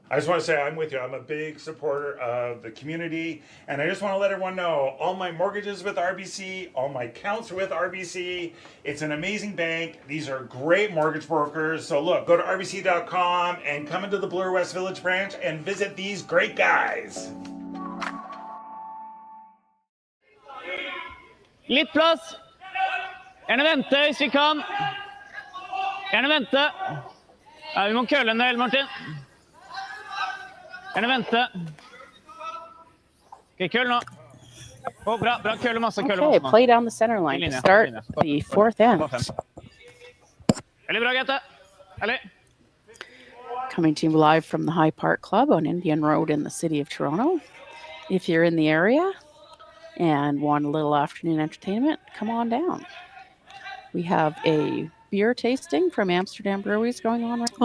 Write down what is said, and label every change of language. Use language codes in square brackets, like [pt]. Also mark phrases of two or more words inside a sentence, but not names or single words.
[en] I just want to say I'm with you. I'm a big supporter of the community, and I just want to let everyone know all my mortgages with RBC, all my accounts with RBC. It's an amazing bank. These are great mortgage brokers. So look, go to rbc.com and come into the Bloor West Village branch and visit these great guys. [no] Litt plass. Gjerne vente hvis vi kan. Gjerne vente. Ja, vi må kølle en del, Martin. Gjerne vente. Ok, køll nå. Bra, kølle masse, [en] Okay, play down the center line to start the fourth end. [no] Veldig bra, Grete. Herlig. [en] Coming to you live from the High Park Club on Indian Road in the city of Toronto. If you're in the area and want a little afternoon entertainment, come on down. We have a beer tasting from Amsterdam Breweries going on right now.